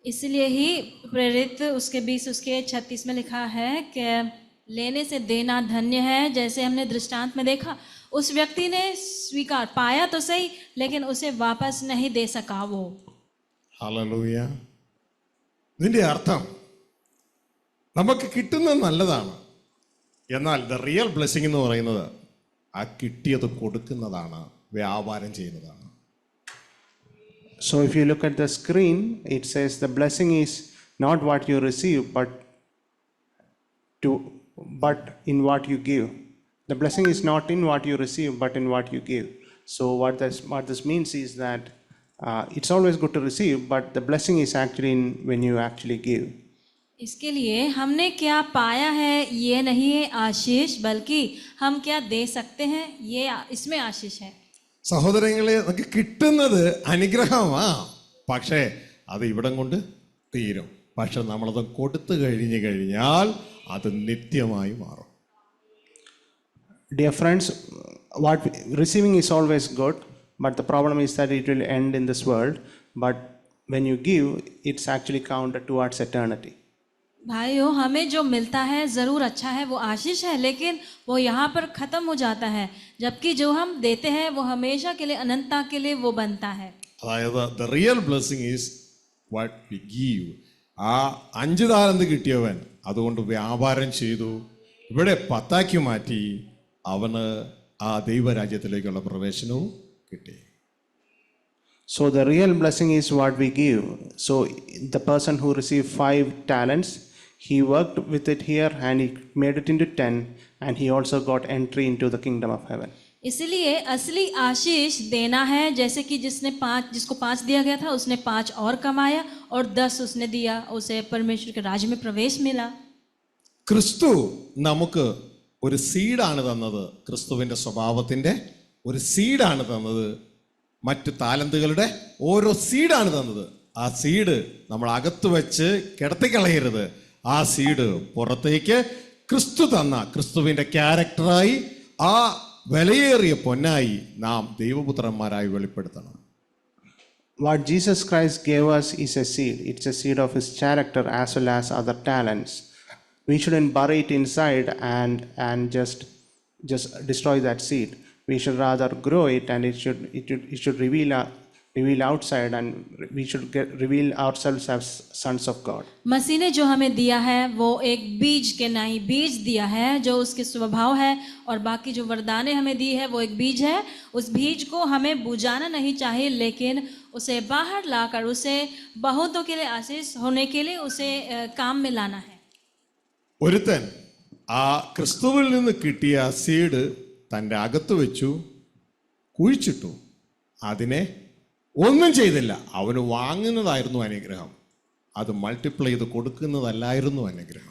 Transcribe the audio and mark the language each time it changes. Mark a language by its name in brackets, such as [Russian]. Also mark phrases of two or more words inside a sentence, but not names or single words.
[Hindi] इसलिए ही प्रेरित उसके 20 उसके 36 में लिखा है कि लेने से देना धन्य है। जैसे हमने दृष्टांत में देखा, उस व्यक्ति ने स्वीकार पाया तो सही, लेकिन उसे वापस नहीं दे सका वो। [Malayalam] ഹല്ലേലൂയ. ഇതിൻ്റെ അർത്ഥം നമുക്ക് കിട്ടുന്നത് നല്ലതാണ്, എന്നാൽ [English] the real blessing [Malayalam] എന്ന് പറയുന്നത് ആ കിട്ടിയത് കൊടുക്കുന്നതാണ്, വ്യാപാരം ചെയ്യുന്നതാണ്. [English] So if you look at the screen, it says the blessing is not what you receive, but in what you give. The blessing is not in what you receive, but in what you give. So what this means is that it's always good to receive, but the blessing is actually in when you actually give. [Hindi] इसके लिए हमने क्या पाया है ये नहीं है आशीष, बल्कि हम क्या दे सकते हैं ये इसमें आशीष है। [Malayalam] സഹോദരങ്ങളെ, നമുക്ക് കിട്ടുന്നത് അനുഗ്രഹമാ, പക്ഷേ അത് ഇവിടം കൊണ്ട് തീരും. പക്ഷെ നമ്മളത് കൊടുത്തു കഴിഞ്ഞാൽ അത് നിത്യമായി മാറും. [English] Dear friends, receiving is always good, but the problem is that it will end in this world. But when you give, it's actually counted towards eternity. [Hindi] भाइयों, हमें जो मिलता है ज़रूर अच्छा है, वो आशीष है, लेकिन वो यहाँ पर ख़त्म हो जाता है, जबकि जो हम देते हैं वो हमेशा के लिए, अनंतता के लिए वो बनता है। [English] അതായത് the real blessing is what we give. [Malayalam] ആ 5 താലന്ത് കിട്ടിയവൻ അതുകൊണ്ട് വ്യാപാരം ചെയ്തു, ഇവിടെ 10 മാറ്റി, അവന് ആ ദൈവരാജ്യത്തിലേക്കുള്ള പ്രവേശനവും കിട്ടി. [English] So the real blessing is what we give. So the person who received 5 talents, he worked with it here and he made it into 10, and he also got entry into the kingdom of heaven. [Hindi] इसलिए असली आशीष देना है। जैसे कि जिसको 5 दिया गया था, उसने 5 और कमाया और 10 उसने दिया, उसे परमेश्वर के राज्य में प्रवेश मिला। [Malayalam] ക്രിസ്തു നമുക്ക് ഒരു സീഡാണ് തന്നത്, ക്രിസ്തുവിൻ്റെ സ്വഭാവത്തിൻ്റെ ഒരു സീഡാണ് തന്നത്, മറ്റ് താലന്തുകളുടെ ഓരോ സീഡാണ് തന്നത്. ആ സീഡ് നമ്മൾ അകത്ത് വെച്ച് കിടത്തിക്കളയരുത്. ആ സീഡ് പുറത്തേക്ക് ക്രിസ്തു തന്ന ക്രിസ്തുവിൻ്റെ ക്യാരക്ടറായി, ആ വിലയേറിയ പൊന്നായി നാം ദൈവപുത്രന്മാരായി വെളിപ്പെടുത്തണം. [English] What Jesus Christ gave us is a seed. It's a seed of his character as well as other talents. We shouldn't bury it inside and just destroy that seed. We should rather grow it, and it should reveal outside, and we should reveal ourselves as sons of God. [Hindi] मसीह ने जो हमें दिया है वो एक बीज के नहीं बीज दिया है, जो उसके स्वभाव है, और बाकी जो वरदानें हमें दी है वो एक बीज है। उस बीज को हमें बुझाना नहीं चाहिए, लेकिन उसे बाहर लाकर उसे बहुतों के लिए आशीष होने के लिए उसे काम में लाना है। [Malayalam] ഒരുത്തൻ ആ ക്രിസ്തുവിൽ നിന്ന് കിട്ടിയ സീഡ് തൻ്റെ അകത്ത് വെച്ചു, കുഴിച്ചിട്ടു, അതിനെ ഒന്നും ചെയ്തില്ല. അവന് വാങ്ങുന്നതായിരുന്നു അനുഗ്രഹം, അത് മൾട്ടിപ്ലൈ ചെയ്ത് കൊടുക്കുന്നതല്ലായിരുന്നു അനുഗ്രഹം.